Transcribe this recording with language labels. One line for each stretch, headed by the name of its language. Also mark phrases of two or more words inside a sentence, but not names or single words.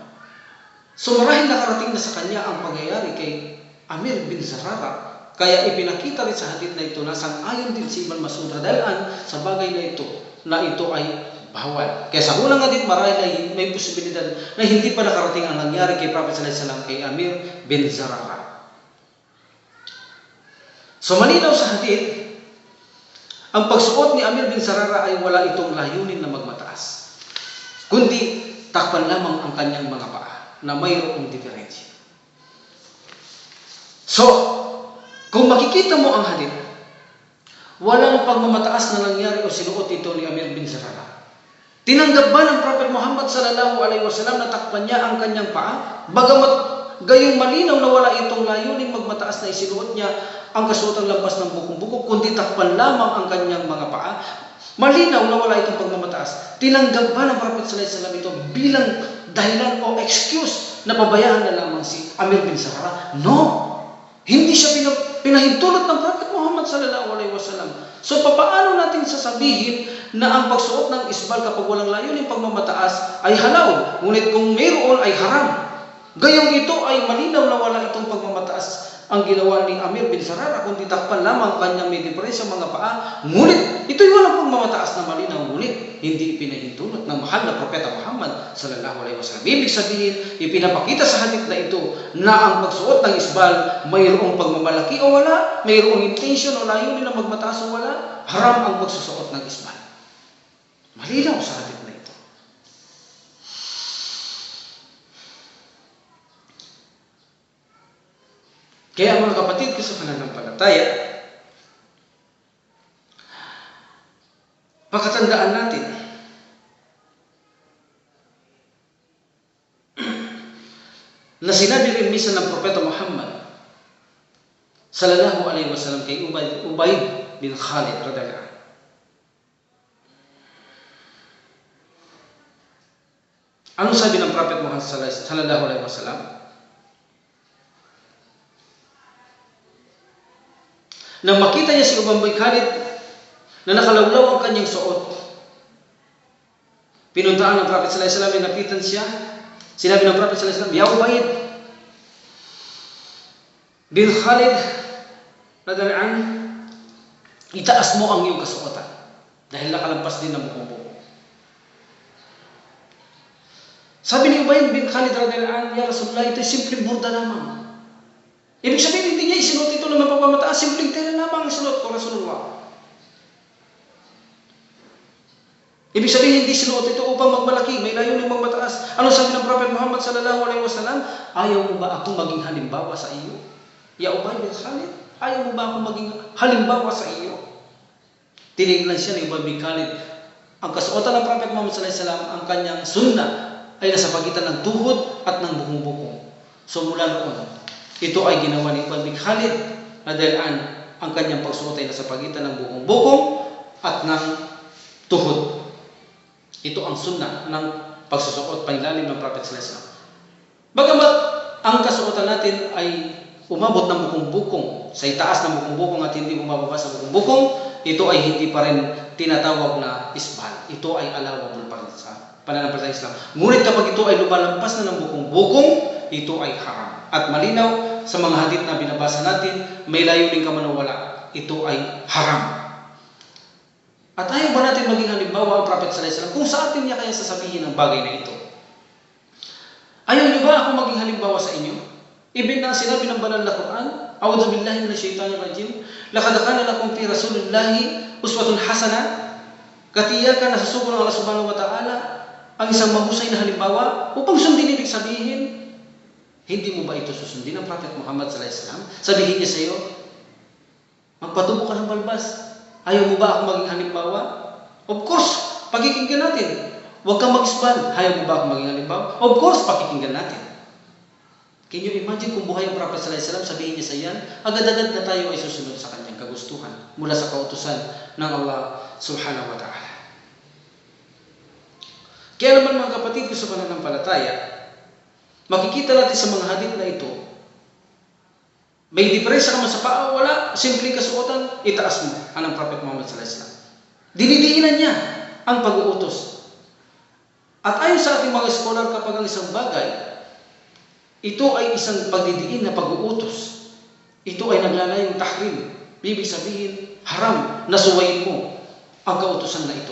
Filipino: So marahil nakarating na sa kanya ang pangyayari kay Amir bin Zarara. Kaya ipinakita rin sa hadith na ito na sang-ayon din si Ibn Mas'ud
Arabic: رضي الله عنه
Filipino: sa bagay na ito ay bawal. Kaya sa unang hadith marahil ay may posibilidad na hindi pa nakarating ang nangyari kay Prophet
Arabic: صلى الله عليه وسلم
Filipino: kay Amir bin Zarara. So malinaw sa hadith, ang pagsuot ni Amir bin Zarara ay wala itong layunin na magmataas, kundi takpan lamang ang kanyang mga paa na mayroong diferensya. So, kung makikita mo ang hadith, walang pagmamataas na nangyari o sinuot ito ni Amir bin Zarara. Tinanggap ba ng Prophet Muhammad
Arabic: صلى الله عليه وسلم
Filipino: na takpan niya ang kanyang paa? Bagamat Gayong malinaw na wala itong layuning magmataas na isinuot niya ang kasuotang lampas ng bukong-bukong, kundi takpan lamang ang kanyang mga paa. Malinaw na wala itong pagmamataas. Tinanggap ba ng Prophet
Arabic: صلى الله عليه وسلم
Filipino: ito bilang dahilan o excuse na pabayaan na lamang si Amir bin Sahara? No! Hindi siya pinahintulot ng Prophet Muhammad
Arabic: صلى الله عليه وسلم.
Filipino: So papaano natin sasabihin na ang pagsuot ng isbal kapag walang layuning pagmamataas ay halal, ngunit kung mayroon ay haram? Gayong ito ay malinaw na wala itong pagmamataas ang ginawa ni Amir bin Sarara, kundi takpan lamang kanyang may diferensya mga paa. Ngunit ito'y walang pagmamataas na malinaw, ngunit hindi ipinahintulot ng mahal na Propeta Muhammad
Arabic: صلى الله عليه وسلم.
Filipino: Ibig sabihin, ipinapakita sa hadith na ito na ang pagsuot ng isbal mayroong pagmamalaki o wala, mayroong intention o layunin na magmataas o wala, haram ang pagsusuot ng isbal. Malinaw sa hadith na ito. Kaya mga kapatid ko sa pananampalataya, pagkatandaan natin na sinabi rin minsan ng Propeta Muhammad
Arabic: صلى الله عليه وسلم
Filipino: kay Ubayd bin Khalid
Arabic: رضي الله عنه.
Filipino: Ano sabi ng Prophet Muhammad
Arabic: صلى الله عليه وسلم?
Filipino: Nang makita niya si Ubayd bin Khalid na nakalawlaw ang kanyang suot, pinuntaan ng Prophet
Arabic: صلى الله عليه وسلم,
Filipino: napitan siya. Sinabi ng Prophet
Arabic: صلى الله عليه وسلم,
Filipino: "Ya Ubayd bin Khalid
Arabic: رضي الله عنه,
Filipino: itaas mo ang iyong kasuotan dahil nakalampas din ng bukong-bukong." Sabi ni Ubayd bin Khalid
Arabic: رضي الله عنه, "يا رسول الله,
Filipino: ito'y simpleng burda lamang." Ibig sabihin, hindi niya isinuot ito na mapapamataas, simpleng tela lamang ang isinuot ko, Rasulullah. Ibig sabihin, hindi sinuot ito upang magmalaki, may layuning magmataas. Ano sabi ng Prophet Muhammad
Arabic: صلى الله عليه وسلم?
Filipino: Ayaw mo ba akong maging halimbawa sa iyo? Ya Ubayd bin Khalid, ayaw mo ba akong maging halimbawa sa iyo? Tinignan siya ni Ubayd bin Khalid. Ang kasuotan ng Prophet Muhammad
Arabic: صلى الله عليه وسلم,
Filipino: ang kanyang sunnah ay nasa pagitan ng tuhod at ng bukong-bukong. So mula noon, ito ay ginawa ni Ubayd bin Khalid na dahil ang kanyang pagsuot ay nasa pagitan ng bukong-bukong at ng tuhod. Ito ang sunnah ng pagsusuot panilalim ng Prophet
Arabic: صلى الله عليه وسلم.
Filipino: Bagamat ang kasuotan natin ay umabot ng bukong-bukong, sa itaas ng bukong-bukong at hindi bumababa sa bukong-bukong, ito ay hindi pa rin tinatawag na isbal. Ito ay allowable pa rin sa pananampalataya Islam. Ngunit kapag ito ay lumalampas na ng bukong-bukong, ito ay haram. At malinaw sa mga hadith na binabasa natin, may layuning ka man o wala, ito ay haram. At ayaw ba natin maging halimbawa ang Prophet
Arabic: صلى الله عليه وسلم
Filipino: kung sa atin niya kaya sasabihin ang bagay na ito? Ayaw niyo ba ako maging halimbawa sa inyo? Ibig na sinabi ng banal na Quran,
Arabic: أعوذ بالله من الشيطان الرجيم, لقد كان لكم في رسول الله أسوة حسنة.
Filipino: Katiyakan na susugo ng Allah
Arabic: سبحانه وتعالى
Filipino: ang isang mahusay na halimbawa upang sundin. Ibig sabihin, hindi mo ba ito susundin ng Prophet Muhammad
Arabic: صلى الله عليه وسلم?
Filipino: Sabihin niya sa iyo, magpatubo ka ng balbas. Ayaw mo ba ako maging halimbawa?
English: Of course,
Filipino: pakikinggan natin. Huwag kang mag-isbal. Ayaw mo ba ako maging halimbawa?
English: Of course,
Filipino: pakikinggan natin.
English: Can you imagine
Filipino: kung buhay ang Prophet
Arabic: صلى الله عليه وسلم,
Filipino: sabihin niya sa iyan, agad-agad na tayo ay susunod sa kanyang kagustuhan mula sa kautusan ng Allah
Arabic: سبحانه وتعالى.
Filipino: Kaya naman mga kapatid ko sa pananampalataya, makikita natin sa mga hadith na ito, may diferensya ka man sa paa o wala, simpleng kasuotan, itaas mo. Anong Prophet Muhammad
Arabic: صلى الله عليه وسلم?
Filipino: Dinidiinan niya ang pag-uutos. At ayon sa ating mga scholar, kapag ang isang bagay, ito ay isang pagdidiin na pag-uutos, ito ay naglalayong tahrim. Ibig sabihin, haram na suwayin mo ang kautusan na ito.